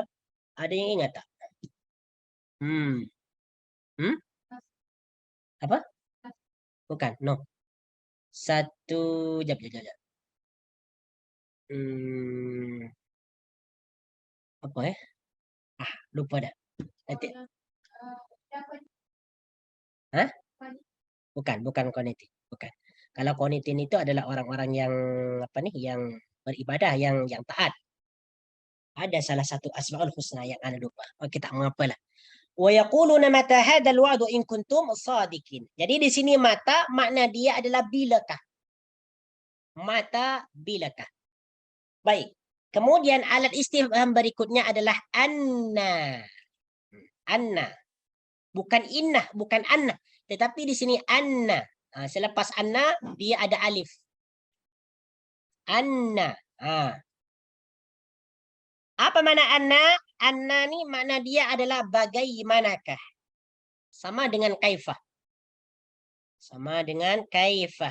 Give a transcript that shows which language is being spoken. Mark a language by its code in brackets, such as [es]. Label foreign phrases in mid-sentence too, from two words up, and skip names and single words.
[ms] Ada yang ingat tak? Apa? Bukan. No. Satu. Jap. Apa lupa dah. Nanti. Hah? Bukan qanitin. Bukan. Kalau qanitin itu adalah orang-orang yang apa nih? Yang beribadah, yang taat. Ada salah satu Asmaul Husna yang ana lupa. Kita mengapalah. [ar] وَيَقُولُونَ مَتَىٰ هَٰذَا الْوَعْدُ إِنْ كُنْتُمْ صَادِقِينَ. [ms] Jadi di sini mata makna dia adalah bilakah. Mata bilakah. Baik. Kemudian alat istifham berikutnya adalah anna. Anna. Bukan inna, bukan anna. Tetapi di sini anna. Selepas anna, dia ada alif. Anna. Apa makna anna? Anna ni makna dia adalah bagaimanakah. Sama dengan kaifah. Sama dengan kaifah.